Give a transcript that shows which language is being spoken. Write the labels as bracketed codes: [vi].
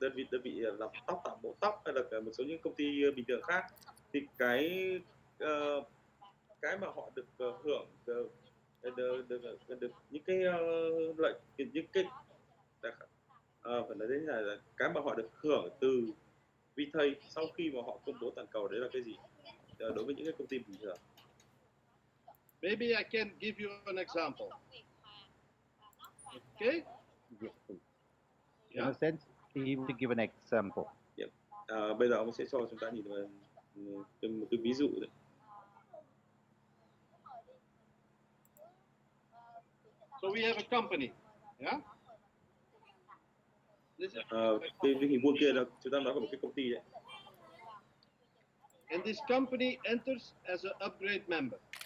[vi] đơn vị làm tóc, tạo mẫu tóc, hay là một số những công ty bình thường khác, thì cái mà họ được hưởng được những cái lợi, những cái phải nói đến là cái mà họ được hưởng từ Vitae sau khi mà họ công bố toàn cầu, đấy là cái gì đối với những cái công ty bình thường. [en] Maybe I can give you an example. Okay? Yes, please. In a sense, he will give an example. [vi] Bây giờ ông sẽ cho chúng ta nhìn vào một cái ví dụ đấy. [en] So we have a company, yeah? [vi] Cái hình vuông kia là chúng ta nói về một cái công ty đấy. [en] And this company enters as an upgrade member.